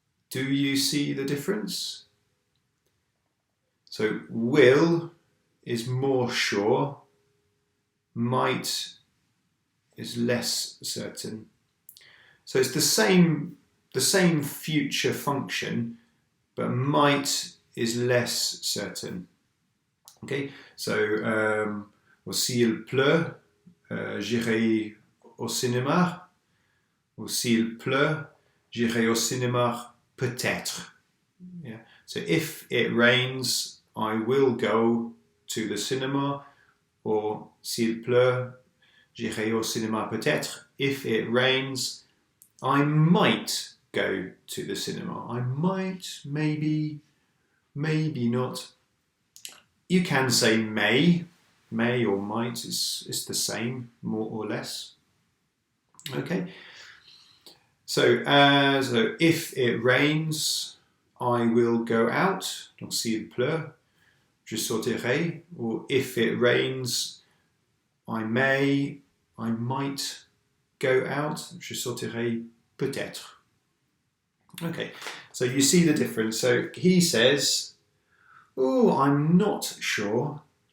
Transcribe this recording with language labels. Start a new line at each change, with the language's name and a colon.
English: Do you see the difference? So will is more sure, might is less certain. So it's the same future function, but might is less certain. Okay, so
French: s'il pleut, j'irai au cinéma. Ou s'il pleut, j'irai au cinéma peut-être. Yeah.
English: So if it rains, I will go to the cinema.
French: Or s'il pleut, j'irai au cinéma peut-être.
English: If it rains, I might go to the cinema. I might, maybe, maybe not. You can say may or might, it's the same, more or less. Okay. So if it rains, I will go out.
French: Donc s'il pleut, je sortirai.
English: Or if it rains, I might go out.
French: Je sortirai peut-être.
English: Okay, so you see the difference. So he says, oh, I'm not sure.